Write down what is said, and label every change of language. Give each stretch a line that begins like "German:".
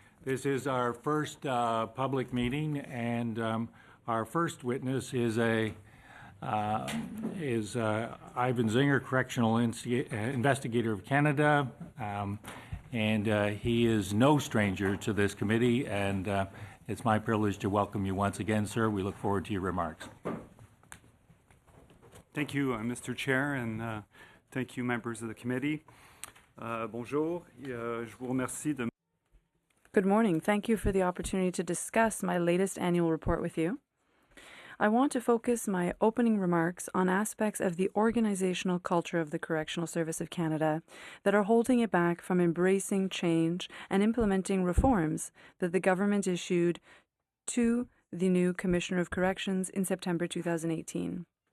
English: This is our first public meeting, and our first witness is Ivan Zinger, Correctional Investigator of Canada, and he is no stranger to this committee, and it's my privilege to welcome you once again, sir. We look forward to your remarks. Thank you, Mr. Chair, and thank you, members of the committee.
French: Bonjour, je vous remercie de...
English: Good morning. Thank you for the opportunity to discuss my latest annual report with you. I want to focus my opening remarks on aspects of the organizational culture of the Correctional Service of Canada that are holding it back from embracing change and implementing reforms that the government issued to the new Commissioner of Corrections in September 2018.